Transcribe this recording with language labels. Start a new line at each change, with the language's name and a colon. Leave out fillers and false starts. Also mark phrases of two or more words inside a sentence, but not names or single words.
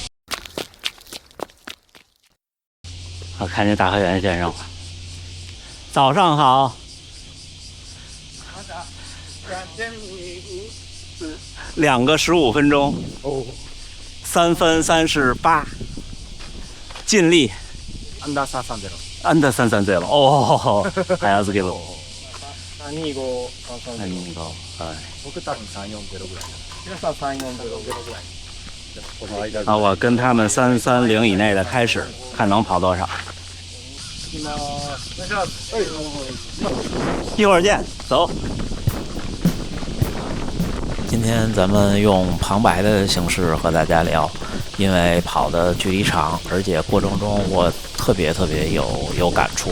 Chinese: 我看见大河源先生了，早上好。2个15分钟，3分38，尽力。
Japanese: アンダー330。アンダー330。おお、早すぎる。 325、330。はい。僕多分340ぐらい。皆さん340ぐらい。
Chinese: 我跟他们330以内的开始，看能跑多少。一会儿见，走。今天咱们用旁白的形式和大家聊，因为跑的距离长，而且过程中我特别有感触。